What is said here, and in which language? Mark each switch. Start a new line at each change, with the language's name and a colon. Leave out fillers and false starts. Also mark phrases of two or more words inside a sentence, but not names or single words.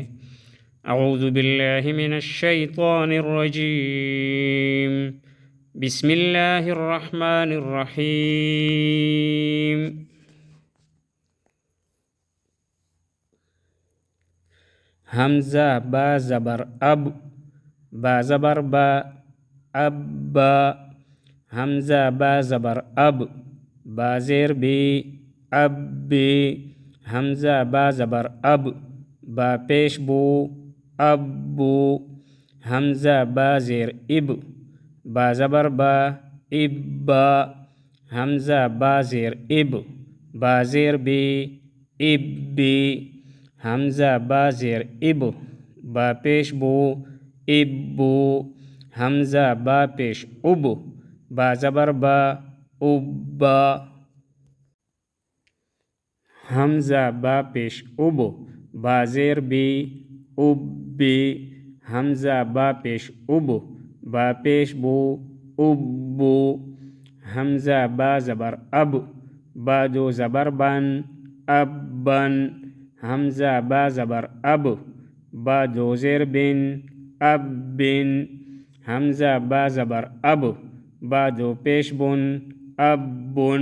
Arabic: اعوذ باللہ من الشیطان الرجیم، بسم اللہ الرحمن الرحیم۔
Urdu: حمزہ با زبر اب، با زبر با، اب با۔ حمزہ با زبر اب، با زیر بی، اب بی۔ حمزہ با زبر اب، با پیش بو، اب بو۔ حمزہ با زیر اب، با زبر با، اب با۔ حمزہ با زیر اب، با زیر بی، اب بی۔ حمزہ با زیر اب، با پیش بو، اب بو۔ حمزہ با پیش اب، با زبر با، اب با۔ حمزہ با پیش اب، با زیر بی، اب بی۔ حمزہ با پیش اب، با پیش بو، اب بو۔ حمزہ با زبر اب، با دو زبر بن، اب بن۔ حمزہ با زبر اب، با دو زیر بن، اب بن۔ حمزہ با زبر اب، با دو پیش بن، اب بن۔